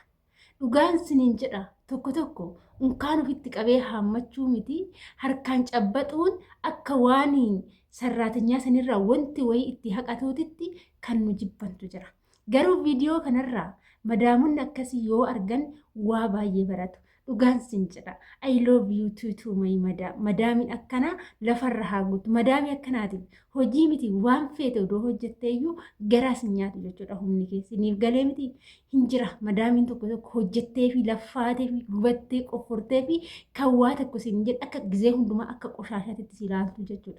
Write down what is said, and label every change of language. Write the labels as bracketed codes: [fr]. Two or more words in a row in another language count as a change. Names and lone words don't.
[om] Dhugaan siniin jedha tokko tokko unkaan ofitti qabee haammachuu miti harkaan cabbaxuun akka waan sarraatinyaa sanirraa wanti wayii itti haqatuutitti kan nu jibbantu jira. Garuu viidiyoo kanarraa madaamuun akkasii yoo argan waa baay'ee baratu. Dhugaan sin jedha. [en] I love you too my madam. [om] Madaamin akkana lafarra haa guutu. Madaami akkanaatiif hojii miti waan feete odoo hojjetteeyyuu garaa sin nyaatu jechuudha humni keessi. Niif galee miti hin jira. Madaamin tokko tokko hojjettee fi laffaatee fi gubattee qoffortee fi kan waa tokko sin jedha akka gizee hundumaa akka qoshaashaatti si ilaaltu jechuudha.